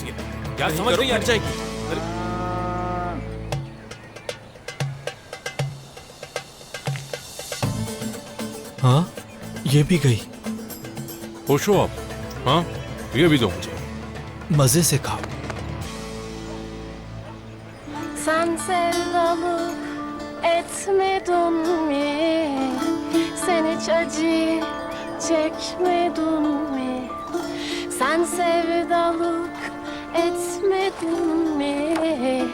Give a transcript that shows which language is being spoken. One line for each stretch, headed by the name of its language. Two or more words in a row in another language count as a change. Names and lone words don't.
Hindi: तस्वीर। यार नहीं समझ नहीं करो, आ फट रही। जाएगी। हाँ, ये भी गई। खुश हो आप? हाँ, ये भी दो मुझे। मजे से खाओ।
Turkish: Sen sevdalık etmedin mi? Sen hiç acı çekmedin mi? Sen sevdalık etmedin mi?